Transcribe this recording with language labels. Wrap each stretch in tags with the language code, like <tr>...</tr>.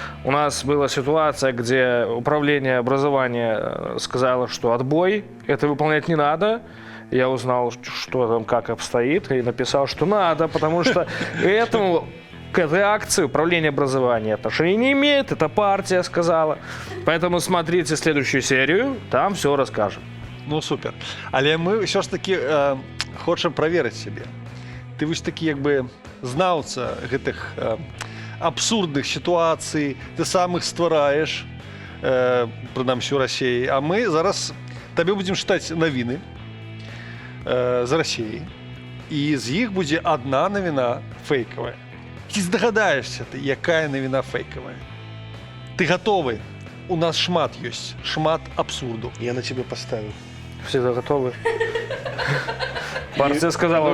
<ru>У нас была ситуация, где управление образования сказало, что отбой, это выполнять не надо. Я узнал, что там, как обстоит, и написал, что надо, потому что к этой акции управление образования отношения не имеет, это партия сказала. Поэтому смотрите следующую серию, там все расскажем. Ну, супер.</ru> <be>Але мы все ж таки хочам праверыць сябе. Ты вось такі як бы знаўца гэтых абсурдных сітуацый, ты сам іх ствараеш, прынамсі ў Расіі, а мы зараз табе будзем чытаць навіны.</be> <uk>з Росією. І з їх буде одна новина фейкова. Ти здогадаєшся, яка новина фейкова. Ти готовий?</uk> <be>У нас шмат є, шмат абсурду.</be> <uk>Я на тебе поставив.</uk> <ru>Всегда готовы. Партия сказала,</ru>